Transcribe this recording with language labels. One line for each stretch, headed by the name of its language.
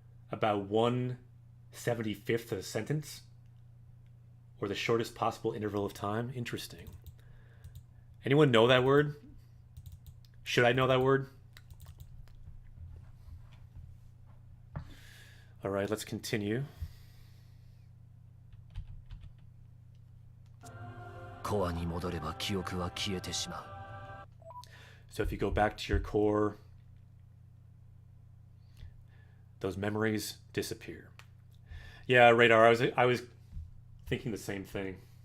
English: about 1/75th of a sentence, or the shortest possible interval of time. Interesting. Anyone know that word? Should I know that word? All right, let's continue.
Japanese: コアに戻れば記憶は消えてしまう。
English: So if you go back to your core, those memories disappear. Yeah, Radar, I was thinking the same thing.